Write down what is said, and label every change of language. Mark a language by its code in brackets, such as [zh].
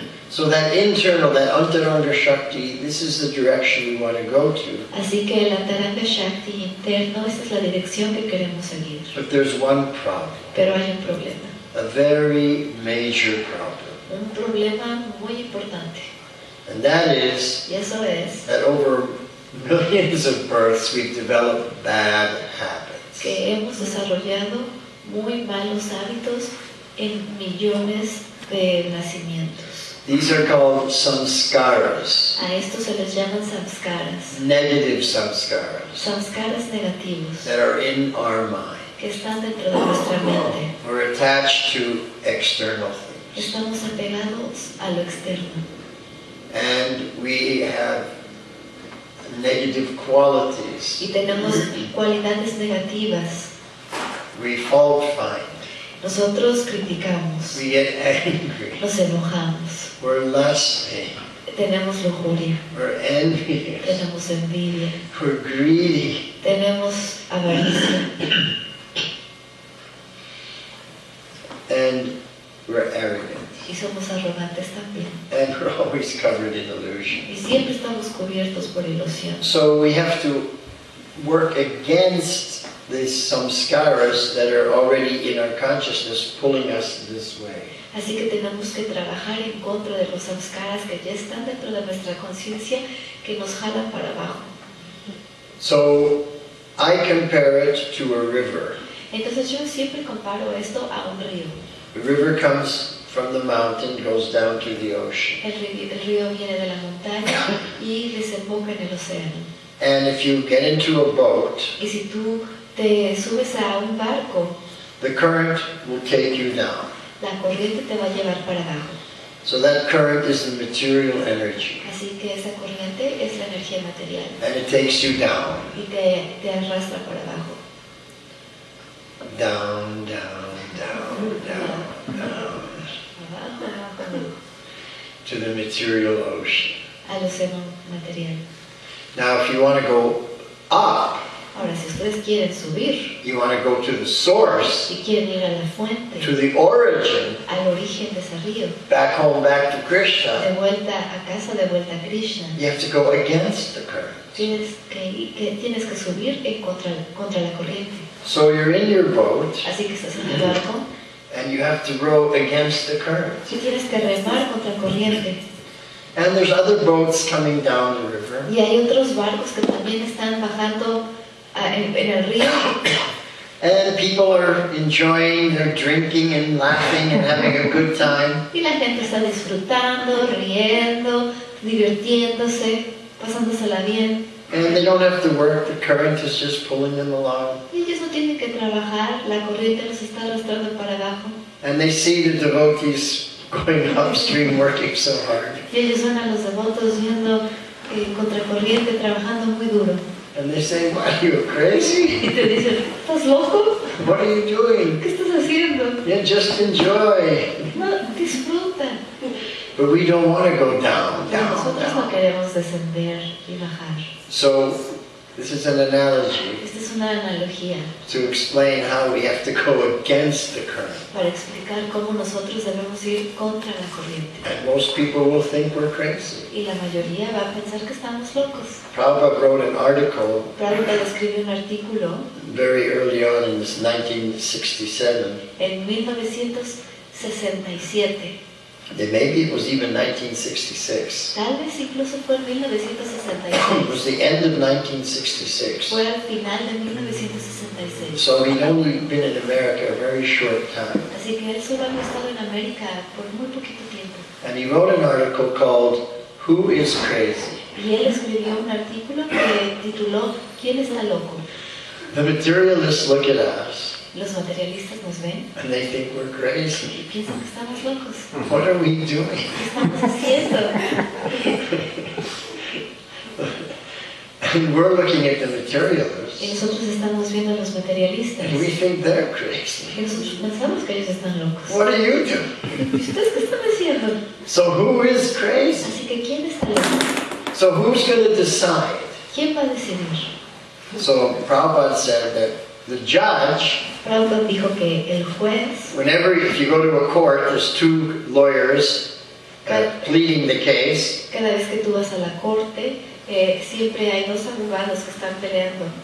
[en] So that internal, that Antaranga Shakti, this is the direction we want to go to. [es] Así que el Antaranga Shakti interno, esta es la dirección que queremos seguir. [en] But there's one problem. [es] Pero hay un problema. [en] A very major problem. [es] Un problema muy importante. [en] And that is [es] Y eso es [en] that over millions of births we've developed bad habits. [es] que hemos desarrollado muy malos hábitos en millones de nacimientos. [en] These are called samskaras, [es] A estos se les llaman samskaras. [en] negative samskaras, [es] Samskaras negativos [en] that are in our mind. [es] que están dentro de nuestra mente. [en] We're attached to external things. [es] Estamos apegados a lo externo. [en] And we have negative qualities. [es] Y tenemos cualidades negativas. [en] We fault find. [es] Nosotros criticamos, [en] We get angry. [es] nos enojamos, [en] We're lusty. [es] tenemos lujuria, [en] We're envious. [es] tenemos envidia, [en] We're greedy. [es] tenemos avaricia [en] And we're arrogant. [es] y somos arrogantes también. [en] And we're always covered in illusion. [es] Y siempre estamos cubiertos por ilusión. [en] So we have to work against these samskaras that are already in our consciousness, pulling us this way. [es] Así que tenemos que trabajar en contra de los samskaras que ya están dentro de nuestra conciencia, que nos jalan para abajo. [en] So I compare it to a river. [es] Entonces yo siempre comparo esto a un río. [en] The river comes from the mountain, goes down to the ocean. [es] El río viene de la montaña y desemboca en el océano. [en] And if you get into a boat, [es] Y si tú te subes a un barco, [en] the current will take you down. [es] la corriente te va a llevar para abajo. [en] So that current is the material energy. [es] Así que esa corriente es la energía material [en] And it takes you down, [es] y te arrastra para abajo. [en] down, down, down, down, down, [es] Abajo, abajo, abajo, [en] to the material ocean. [es] al océano material. [en] Now if you want to go up, [es] Ahora, si ustedes quieren subir, [en] you want to go to the source, [es] si quieren ir a la fuente, [en] to the origin, [es] al origen de ese río, [en] back home, back to [es] de [en] Krishna, [es] vuelta a casa, de vuelta a Krishna, [en] you have to go against the current. [es] tienes que subir contra la corriente. [en] So you're in your boat, [es] Así que estás en el barco [en] and you have to row against the current. [es] y tienes que remar contra corriente. [en] And there's other boats coming down the river. [es] Y hay otros barcos que también están bajando en el río. [en] And people are enjoying, they're drinking and laughing and having a good time. [es] Y la gente está disfrutando, riendo, divirtiéndose, pasándosela bien. [en] And they don't have to work, the current is just pulling them along. [es] Y ellos no tienen que trabajar, la corriente los está arrastrando para abajo. [en] And they see the devotees going upstream, working so hard. [es] Y ellos ven a los devotos yendo contra corriente, trabajando muy duro. [en] And they say, what, are you crazy? [es] Y te dicen, ¿estás loco? [en] What are you doing? [es] ¿Qué estás haciendo? [en] Yeah, just enjoy. [es] No, disfruta. [en] But we don't want to go down, [es] Pero [en] down, [es] nosotros no [en] down. [es] queremos descender y bajar. [en] So this is an analogy [es] Esta es una analogía [en] to explain how we have to go against the current. [es] para explicar cómo nosotros debemos ir contra la corriente. [en] And most people will think we're crazy. [es] Y la mayoría va a pensar que estamos locos. [en] Prabhupada wrote an article [es] Prabhupada escribió un artículo [en] very early on in this 1967. [es] en 1967. [en] Maybe it was even 1966. [es] Tal vez incluso fue en [en] It [es] 1966. [en] was the end of 1966. [es] Fue al final de 1966. [en] So he'd only been in America a very short time. [es] Así que él solo había estado en América por muy poquito tiempo. [en] And he wrote an article called, Who is Crazy? [es] Y él escribió un artículo que tituló ¿Quién está loco? [en] The materialists look at us [es] Los materialistas nos ven [en] and they think we're [es] y [en] crazy. [es] piensan que estamos locos. [en] What are we doing? [es] ¿Qué estamos haciendo? [en] And we're looking at the [es] Y [en] materialists [es] nosotros estamos viendo a los materialistas. [en] and we think they're crazy. [es] Y nosotros pensamos que ellos están locos. [en] What are you doing? [es] ¿Y ustedes qué están haciendo? [en] So who is crazy? [es] Así que ¿quién está loco? [en] So who's going to decide? [es] ¿Quién va a decidir? [en] So Prabhupada said that the judge, [es] Prabhupada dijo que el juez, [en] if you go to a court, there's two lawyers pleading the case. [es] Cada vez que tú vas a la corte, siempre hay dos abogados que están peleando.